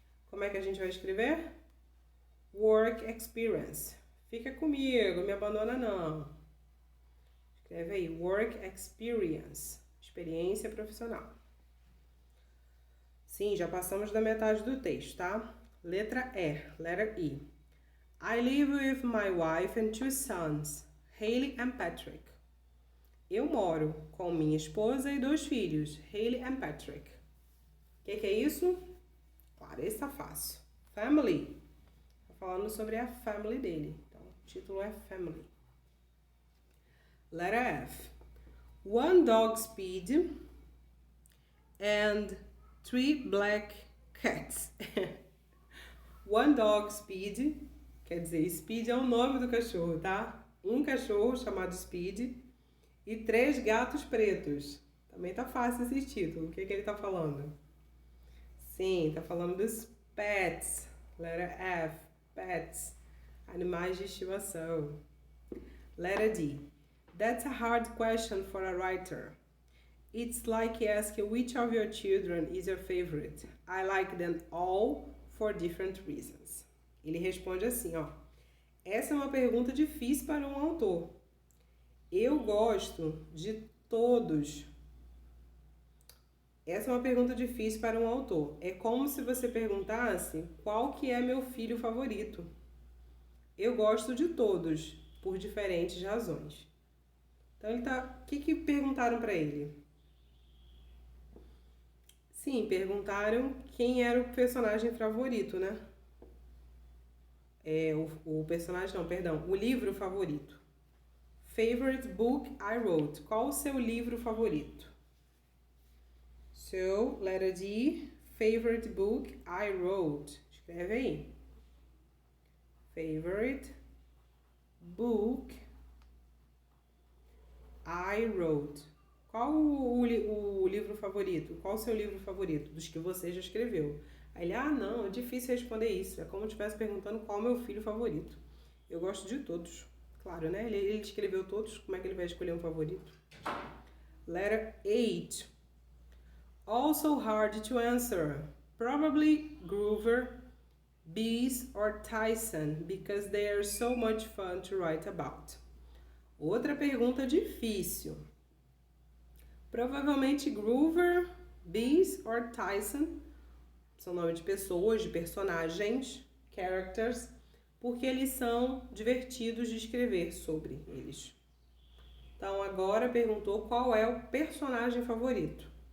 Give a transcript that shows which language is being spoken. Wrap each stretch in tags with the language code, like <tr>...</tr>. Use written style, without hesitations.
<pt>Como é que a gente vai escrever?</pt> <en>Work experience.</en> <pt>Fica comigo, me abandona não. Escreve aí,</pt> <en>work experience,</en> <pt>experiência profissional. Sim, já passamos da metade do texto, tá? Letra E,</pt> <en>letter E. I live with my wife and 2 sons, Haley and Patrick.</en> <pt>Eu moro com minha esposa e 2 filhos, Haley and Patrick. O que é isso? Esse tá fácil. Family. Tá falando sobre a family dele. Então, o título é Family.</pt> <en>Letter F. One dog speed and 3 black cats. One dog speed,</en> <pt>quer dizer, Speed é o nome do cachorro, tá? Um cachorro chamado Speed e 3 gatos pretos. Também tá fácil esse título. O que ele tá falando? Sim, tá falando dos pets.</pt> <en>Letter F, pets.</en> <pt>Animais de estimação.</pt> <en>Letter D. That's a hard question for a writer. It's like asking which of your children is your favorite. I like them all for different reasons.</en> <pt>Ele responde assim, ó. Essa é uma pergunta difícil para um autor. Eu gosto de todos. Essa é uma pergunta difícil para um autor. É como se você perguntasse qual que é meu filho favorito. Eu gosto de todos, por diferentes razões. Então ele tá... O que perguntaram para ele? Sim, perguntaram quem era o personagem favorito, né? O personagem, não, perdão, o livro favorito.</pt> <en>Favorite book I wrote.</en> <pt>Qual o seu livro favorito?</pt> <en>So, letter D, favorite book I wrote.</en> <pt>Escreve aí.</pt> <en>Favorite book I wrote.</en> <pt>Qual o livro favorito? Qual o seu livro favorito? Dos que você já escreveu. Aí ele, não, é difícil responder isso. É como se estivesse perguntando qual é o meu filho favorito. Eu gosto de todos. Claro, né? Ele escreveu todos, como é que ele vai escolher um favorito?</pt> <en>Letter H. Also hard to answer. Probably Groover, Bees or Tyson, because they are so much fun to write about.</en> <pt>Outra pergunta difícil. Provavelmente Groover, Bees or Tyson são nomes de pessoas, de personagens, characters, porque eles são divertidos de escrever sobre eles. Então agora perguntou qual é o personagem favorito.</pt>